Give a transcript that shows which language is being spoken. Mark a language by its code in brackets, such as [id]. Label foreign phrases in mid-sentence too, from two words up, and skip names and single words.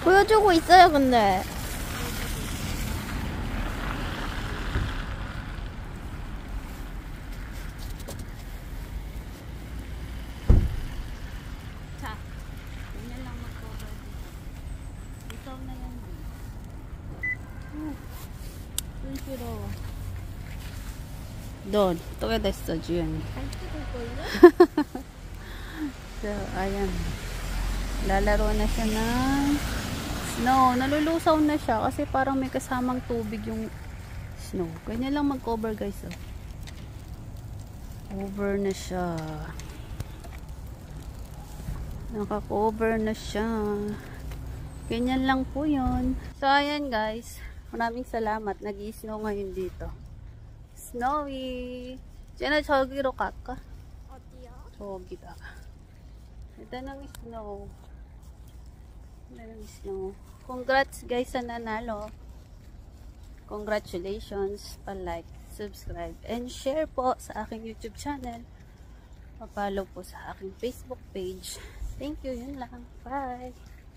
[ko] 보여주고 있어요, 근데. 자, [tl] ganyan lang mag-cover dito. Ikaw na yan. [ko] 끈시러워. 넌, 또 왜 됐어, 주연이? 안 찍을걸요? [tl] So, ayan. Lalaro na siya ng snow. Nalulusaw na siya kasi parang may kasamang tubig yung snow. Ganyan lang mag-cover, guys. Oh. Over na siya. Naka-cover na siya. Ganyan lang po yun. So, ayan, guys. Maraming salamat. Nag-i-snow ngayon dito. Snowy! Diyan na, [ko] 저기로 갈까? 어디요? 저기다. [tl] Ito ng snow. Ito ng snow. [en] Congrats guys [tl] sa nanalo. Congratulations. Pa- [en] like, subscribe, and share [tl] po sa aking YouTube channel. Pa-follow po sa aking Facebook page. [en] Thank you. [tl] Yun lang. Bye!